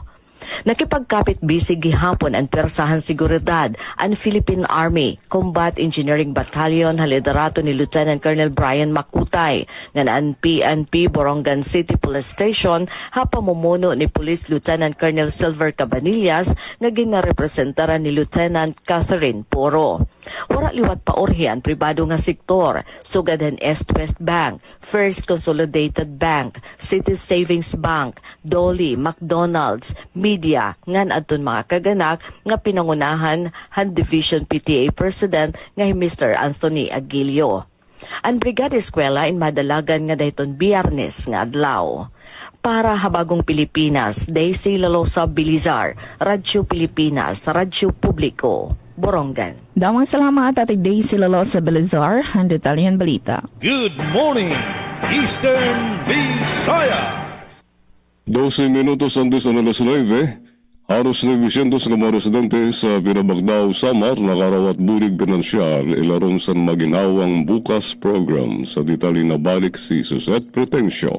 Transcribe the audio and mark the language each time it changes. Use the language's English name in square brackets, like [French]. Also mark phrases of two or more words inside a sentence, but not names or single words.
[Waray] Nakipagkapit bisig gihapon ang persahan seguridad ang Philippine Army Combat Engineering Battalion haliderato ni Lieutenant Colonel Brian Makutay nga ang PNP Borongan City Police Station hapamumuno ni Police Lieutenant Colonel Silver Cabanillas nga ginarepresentara ni Lieutenant Catherine Poro. Wara liwat paorhi ang pribado nga sektor, sugad ang East-West Bank, First Consolidated Bank, City Savings Bank, Dolly, McDonald's, media ngan adton mga kaganak nga pinangunahan han Division PTA President nga Mr. Anthony Aguilio. Ang Brigada Eskwela in madalagan nga dayton Biyernes nga adlaw. Para Habagong Pilipinas, Daisy Lalosa Bilizar, Radyo Pilipinas, Radyo Publiko, Borongan. Damang salamat at Daisy Lalosa Belizar, ang detalyan balita. [English] Good morning, Eastern Visayas. [Waray] 12 minutos antes ng alas 9, haros 900 nga mga residente sa Binabagdao, Samar nakarawat bulig pinansyal ilaron sa maginawang bukas program sa detalye na balik si Suzette Pretencio.